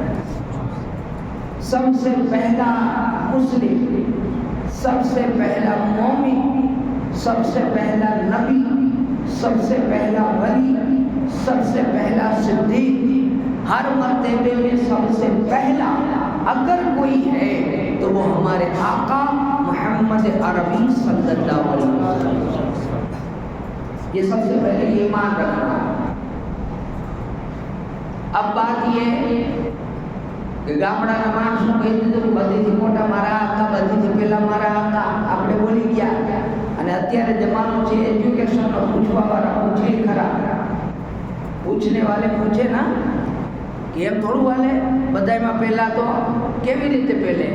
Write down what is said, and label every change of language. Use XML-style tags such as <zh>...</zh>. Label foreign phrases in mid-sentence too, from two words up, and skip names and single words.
<ur>سب سے پہلا مسلم، سب سے پہلا مومن، سب سے پہلا نبی، سب سے پہلا ولی، سب سے پہلا صدیق، ہر مرتبے میں سب سے پہلا اگر کوئی ہے تو وہ ہمارے آقا محمد عربی صلی اللہ علیہ وسلم. یہ سب سے پہلے ایمان رکھنا. اب بات یہ کہ</ur> <gu>ગામડાના માણસો કહી દીધું બધીથી મોટા મારા આકા, બધીથી પહેલા મારા આકા, આપણે બોલી ગયા. અને અત્યારે જમાનો છે એજ્યુકેશનનો, પૂછવાવાળા પૂછે ખરા,</gu> <ur>پوچھنے والے</ur> <gu>પૂછે ના કે એમ થોડું હાલે, બધામાં પહેલા તો કેવી રીતે પહેલે?</gu>